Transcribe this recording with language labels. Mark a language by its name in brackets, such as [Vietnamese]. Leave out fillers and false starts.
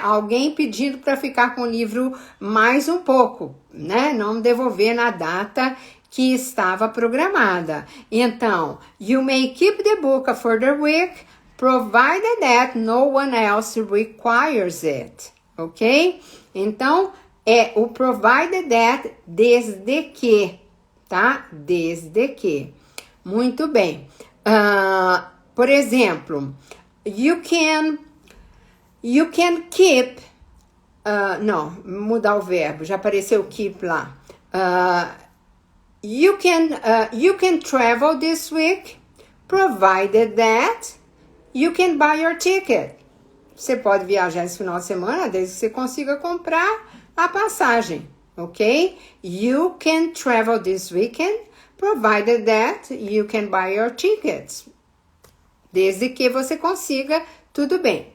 [Portuguese] Alguém pedindo para ficar com o livro mais um pouco, né? Não devolver na data que estava programada. [English] Então, you may keep the book a further week, provided that no one else requires it, ok? [Portuguese] Então, é o provided that desde que, tá? Desde que. Muito bem. Por exemplo, [English] you can keep, [Portuguese] não, mudar o verbo, já apareceu keep lá. [English] You can travel this week, provided that you can buy your ticket. [Portuguese] Você pode viajar esse final de semana desde que você consiga comprar a passagem, ok? [English] You can travel this weekend, provided that you can buy your tickets. [Portuguese] Desde que você consiga, tudo bem.